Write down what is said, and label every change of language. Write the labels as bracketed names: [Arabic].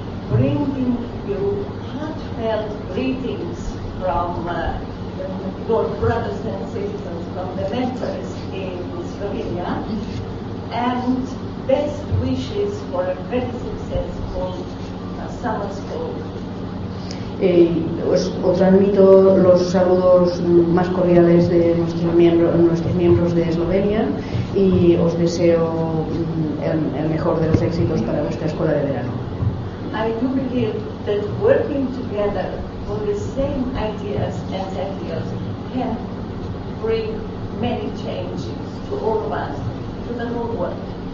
[English] Bringing you heartfelt greetings from your brothers and sisters, from the mentors in Slovenia, and best wishes for a very successful summer school. [Spanish] Os transmito los saludos más cordiales de nuestros miembros de Eslovenia y os deseo el mejor de los éxitos para vuestra escuela de verano. [English] I do believe that working together for the same ideas and ideals can bring many changes to all of us, to the whole world.